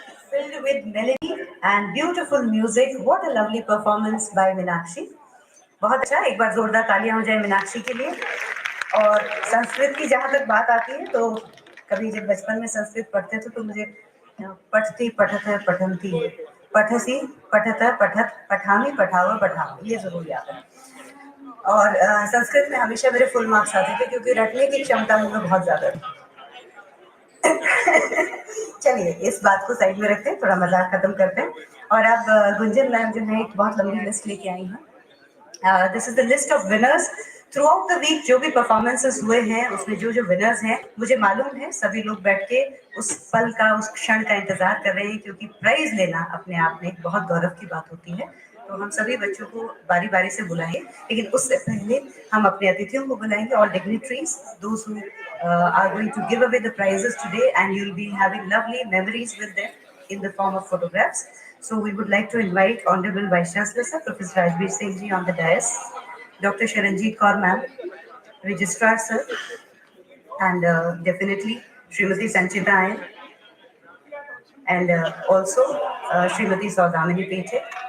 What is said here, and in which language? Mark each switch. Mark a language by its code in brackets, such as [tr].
[en] Filled with melody and beautiful music. What a lovely performance by Meenakshi. [hi] बहुत अच्छा, एक बार जोरदार तालियां हो जाए मीनाक्षी के लिए। और संस्कृत की जहाँ तक बात आती है तो कभी जब बचपन में संस्कृत पढ़ते थे तो मुझे [sa] पठती पठत पठंती पठसी पठत पठत पठामी पठाव पठाव [hi] ये जरूर याद है। और संस्कृत में हमेशा मेरे फुल मार्क्स आते थे क्योंकि रटने की क्षमता मुझे बहुत ज्यादा थी। चलिए इस बात को साइड में रखते हैं, थोड़ा मजाक खत्म करते हैं। और अब गुंजन मैम जो है एक बहुत लंबी लिस्ट लेके आई हैं। [en] This is the list of winners throughout the week. [hi] जो भी परफॉर्मेंसेस हुए हैं उसमें जो जो विनर्स हैं, मुझे मालूम है सभी लोग बैठ के उस पल का, उस क्षण का इंतजार कर रहे हैं क्योंकि प्राइज लेना अपने आप में बहुत गौरव की बात होती है। तो हम सभी बच्चों को बारी बारी से बुलाएंगे, लेकिन उससे पहले हम अपने अतिथियों को बुलाएंगे। [en] All dignitaries, those who are going to give away the prizes today, and you'll be having lovely memories with them in the form of photographs. So we would like to invite Honorable Vice Chancellor Sir, Professor Rajbir Singh ji on the dais, Dr. Sharanjeet Kaur Ma'am, Registrar Sir, and definitely Srimati Sanchita Ayan, and also Srimati Saudamini Peche.